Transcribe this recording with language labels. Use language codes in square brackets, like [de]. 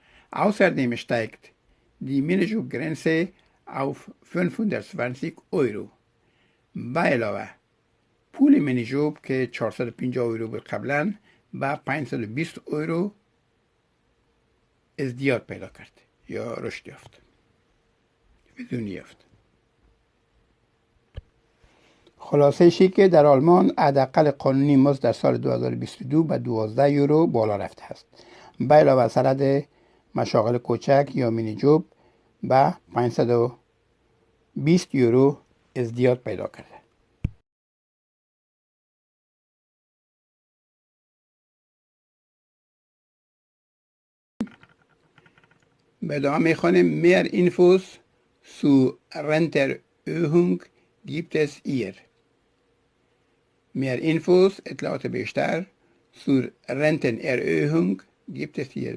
[de] Außerdem steigt die Minijobgrenze auf 520 Euro. [fa] به علاوه پول مینیجوب که 450 یورو بود قبلا به 520 یورو ازدیاد پیدا کرد یا رشد یافت، بدون یافت. خلاصه شی که در آلمان حداقل قانونی مزد در سال 2022 به 12 یورو بالا رفته است. به علاوه سند مشاغل کوچک یا مینیجوب به 520 یورو ازدیاد پیدا کرده. به ادامه میخوانیم [de] mehr Infos Zu Rentenerhöhung gibt es hier. Mehr Infos, [fa] اطلاعات بیشتر. [de] Zur Rentenerhöhung gibt es hier.